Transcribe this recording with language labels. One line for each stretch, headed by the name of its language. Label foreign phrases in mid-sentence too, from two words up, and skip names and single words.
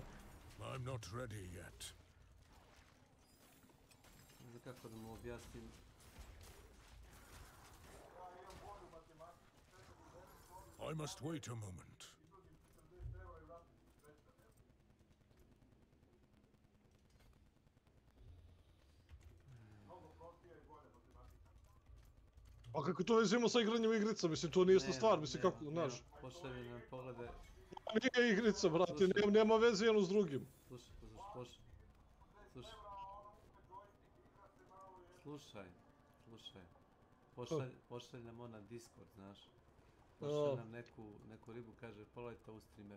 English: I'm not ready yet.
Serbian: Ne znam kako da mu objasnim.
English: I must wait a moment.
Serbian: A kako to veze ima sa igranjem igrica? Mislim, to nije ista stvar, mislim, kako, znaš. Pošalje nam poglede. Nije igrica, brate, nema veze jedno s drugim. Slušaj. Pošalj nam on na Discord, znaš. Pošalj nam neku ribu, kaže, pogledajte ovu streamer.